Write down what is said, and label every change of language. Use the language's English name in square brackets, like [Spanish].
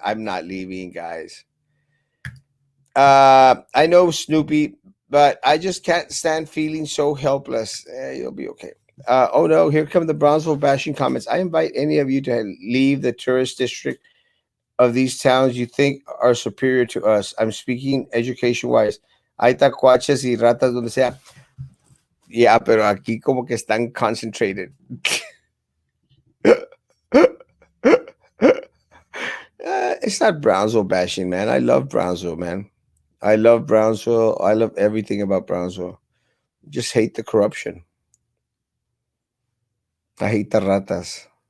[English] I'm not leaving, guys. I know Snoopy, but I just can't stand feeling so helpless. You'll be okay. Oh no, here come the Brownsville bashing comments. I invite any of you to leave the tourist district of these towns you think are superior to us. I'm speaking education wise. [Spanish] Hay tacuaches y ratas donde sea. [English] Yeah, [Spanish] pero aquí como que están [English] concentrated. It's not Brownsville bashing, man. I love Brownsville, man. I love Brownsville. I love everything about Brownsville. Just hate the corruption. I hate the ratas.